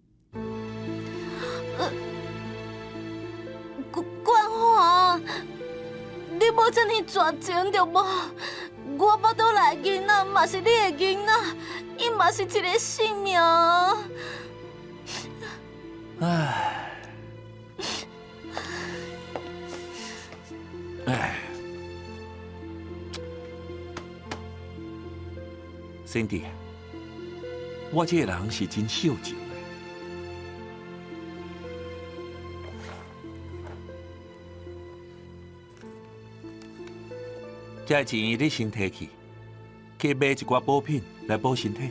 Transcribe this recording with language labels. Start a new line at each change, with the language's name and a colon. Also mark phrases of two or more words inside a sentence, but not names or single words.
Min Nan Chinese: 冠华，你无遮尔绝情着无？我腹肚内囡仔嘛是你的囡仔，伊嘛是一个性命。唉。 Cindy， 我这个人是真孝敬的。这钱你先摕去买一寡补品来补身体。